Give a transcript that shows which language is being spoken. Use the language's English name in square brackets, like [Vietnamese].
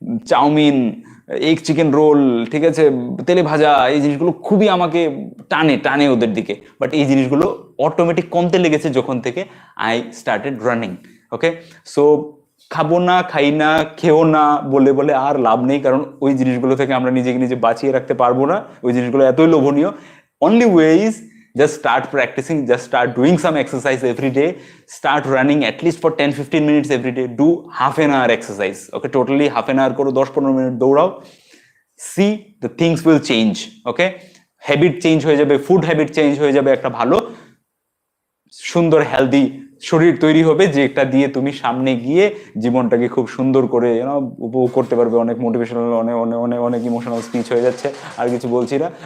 [Bangla] Chowmein, egg chicken roll, ঠিক আছে, তেলে ভাজা, এই জিনিসগুলো খুবই আমাকে টানে ওদের দিকে। বাট এই জিনিসগুলো অটোমেটিক কমতে লেগেছে যখন থেকে [English] I started running. [Bangla] Okay, so খাবো না, খাই না, খেও না বলে আর লাভ নেই, কারণ ওই জিনিসগুলো থেকে আমরা নিজে বাঁচিয়ে রাখতে পারবো না। ওই জিনিসগুলো এতই লোভনীয়। [English] Only way is just start practicing, just start doing some exercise every day, start running at least for 10-15 minutes every day, do half an hour exercise. Okay, totally half an hour করো, [Bangla] 10-15 minute দৌড়াও, [English] see the things will change. [Bangla] Okay, habit change হয়ে যাবে, food habit change হয়ে যাবে, একটা ভালো সুন্দর healthy শরীর তৈরি হবে, যেটা দিয়ে তুমি সামনে গিয়ে জীবনটাকে খুব সুন্দর করে উপভোগ করতে পারবে। অনেক মোটিভেশনাল, অনেক অনেক অনেক অনেক ইমোশনাল স্পিচ হয়ে যাচ্ছে, আর কিছু বলছি না।